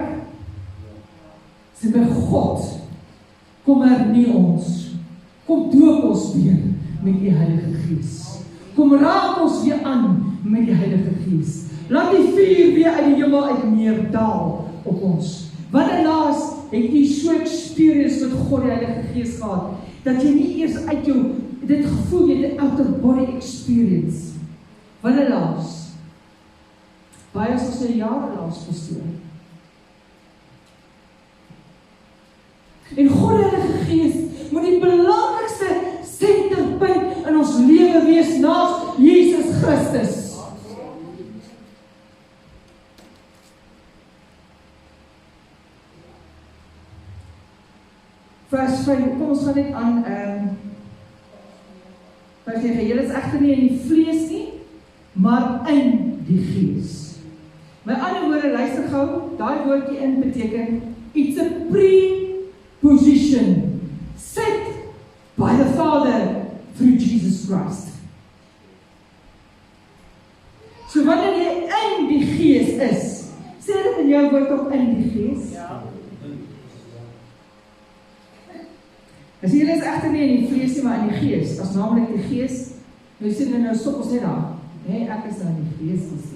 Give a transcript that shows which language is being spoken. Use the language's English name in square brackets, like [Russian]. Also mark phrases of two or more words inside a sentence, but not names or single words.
[Afrikaans] Sê by God, kom hernie ons, kom doop ons weer met die Heilige Gees. Kom raak ons weer aan met die Heilige Gees. Laat die vuur weer uit die hemel uit neerdaal op ons. Wanneer laas het jy so experience met God die Heilige Gees gehad, dat jy nie eers uit jou dit gevoel, jy het 'n [English] out-of-body experience. [Afrikaans] Wanneer laas? Baie as ons 'n jaar laas pastoor. En God die Heilige Gees moet die belangrikste senterpunt in ons lewe wees naas Jesus Christus. vers 5, kom ons gaan net aan, vers 9, julle is egter nie in die vlees nie, maar in die gees. Met ander woorde, luister gou, daai woordjie in beteken, [English] it's a pre-position, set by the Father through Jesus Christ. [Afrikaans] So wanneer jy in die gees is, sê dit in jou woord ook in die gees? Ja. As julle is egter nie in die vlees nie, maar in die gees, as naamlik die gees, nou sê nou stop ons net daar, ek is nou in die gees gesê.